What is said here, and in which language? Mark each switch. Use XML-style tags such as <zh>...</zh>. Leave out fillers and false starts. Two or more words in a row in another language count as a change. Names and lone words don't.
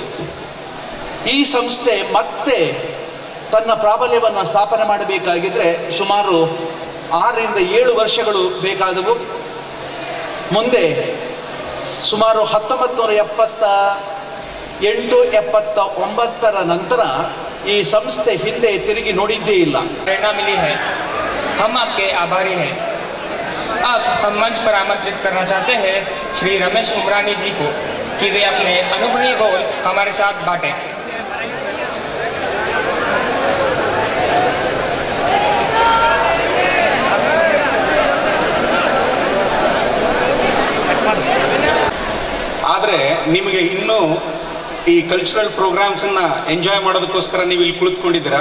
<kn>ಈ ಸಂಸ್ಥೆ ಮತ್ತೆ ತನ್ನ ಪ್ರಾಬಲ್ಯವನ್ನು ಸ್ಥಾಪನೆ ಮಾಡಬೇಕಾಗಿದ್ದರೆ ಸುಮಾರು 6 ರಿಂದ 7 ವರ್ಷಗಳು ಬೇಕಾದವು. ಮುಂದೆ ಸುಮಾರು 1978-79ರ ನಂತರ ಈ ಸಂಸ್ಥೆ ಹಿಂದೆ ತಿರುಗಿ ನೋಡಿದ್ದೇ ಇಲ್ಲ.</kn> <hi>प्रेरणा मिली है, हम आपके आभारी हैं. अब हम मंच पर आमंत्रित करना चाहते हैं श्री रमेश उमरानी जी को कि वे अपने अनुभवी बोल हमारे साथ बांटें.</hi> <kn>ಆದರೆ ನಿಮಗೆ ಇನ್ನೂ ಈ</kn> <en>cultural programs</en> <kn>ಎಂಜಾಯ್ ಮಾಡೋದಕ್ಕೋಸ್ಕರ ನೀವು ಇಲ್ಲಿ ಕುಳಿತುಕೊಂಡಿದ್ದೀರಾ.</kn>